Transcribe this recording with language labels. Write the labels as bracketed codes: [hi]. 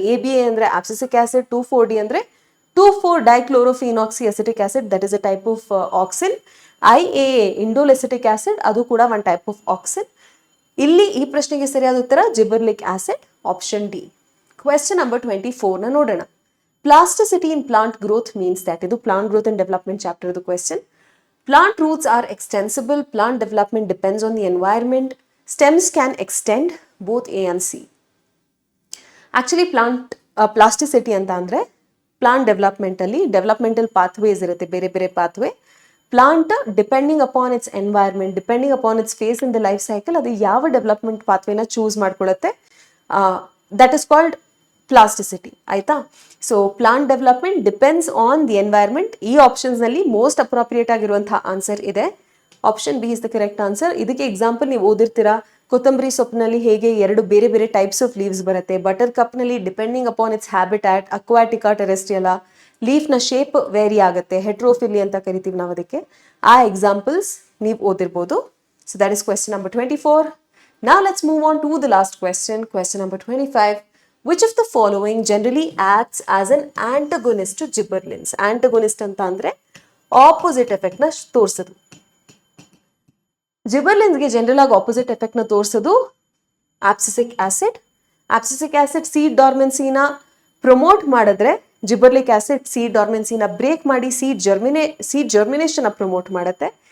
[kn] ABA ಅಂದ್ರೆ ಆಬ್ಸಿಸಿಕ್ acid, 2,4-D ಅಂದ್ರೆ 2,4-ಡೈಕ್ಲೋರೋಫಿನಾಕ್ಸಿ acetic acid, [en] That is a type of auxin. [kn] IAA indole acetic acid, ಅದು ಕೂಡ one type of auxin. ಇಲ್ಲಿ ಈ ಪ್ರಶ್ನೆಗೆ ಸರಿಯಾದ ಉತ್ತರ gibberellic acid, option D. [en] question number 24 [kn] ನ ನೋಡೋಣ. [en] Plasticity in plant growth means that. [kn] ಇದು plant growth and development chapter ಇದು question. [en] Plant roots are extensible. Plant development depends on the environment. Stems can extend, both A and C. Actually, plant [kn] plasticity ಅಂತ ಅಂದರೆ plant ಡೆವಲಪ್ಮೆಂಟಲ್ಲಿ developmental pathways ಇರುತ್ತೆ, ಬೇರೆ ಬೇರೆ pathway. Plant depending upon it's environment, depending upon it's face in the life cycle, ಅದು ಯಾವ development ಪಾತ್ವೇನ choose ಮಾಡ್ಕೊಳ್ಳುತ್ತೆ, [en] That is called plasticity. [kn] ಆಯ್ತಾ? [en] So plant development depends on the environment. [kn] ಈ ಆಪ್ಷನ್ಸ್ನಲ್ಲಿ most appropriate ಆಗಿರುವಂತಹ answer ಇದೆ. [en] Option B is the correct answer. [kn] ಇದಕ್ಕೆ example ನೀವು ಓದಿರ್ತೀರಾ, ಕೊತ್ತಂಬರಿ ಸೊಪ್ಪಿನಲ್ಲಿ ಹೇಗೆ 2 ಬೇರೆ ಬೇರೆ ಟೈಪ್ಸ್ ಆಫ್ ಲೀವ್ಸ್ ಬರುತ್ತೆ, butter ಕಪ್ನಲ್ಲಿ depending upon it's habitat, ಅಕ್ವಾಟಿಕಾ ಟೆರೆಸ್ಟ್ರಿಯಲಾ, ಲೀಫ್ನ shape very ಆಗುತ್ತೆ, ಹೆಟ್ರೋಫಿಲಿ ಅಂತ ಕರಿತೀವಿ ನಾವು ಅದಕ್ಕೆ. ಆ ಎಕ್ಸಾಂಪಲ್ಸ್ ನೀವು ಓದಿರ್ಬೋದು. [en] So that is question number 24. Now let's move on to the last question, question number 25. Which of the following generally acts as an antagonist to gibberellins? [kn] Antagonist ಅಂತ ಅಂದರೆ opposite ಎಫೆಕ್ಟ್ನ ತೋರಿಸೋದು. ಜಿಬರ್ಲಿನ್ಸ್ಗೆ ಜನರಲ್ ಆಗಿ ಆಪೋಸಿಟ್ ಎಫೆಕ್ಟ್ನ ತೋರಿಸೋದು ಆಪ್ಸಿಸಿಕ್ acid. ಆಪ್ಸಿಸಿಕ್ acid seed ಡಾರ್ಮೆನ್ಸಿನ promote ಮಾಡಿದ್ರೆ, gibberellic acid seed ಡಾರ್ಮೆನ್ಸಿನ break ಮಾಡಿ seed germination promote ಮಾಡುತ್ತೆ.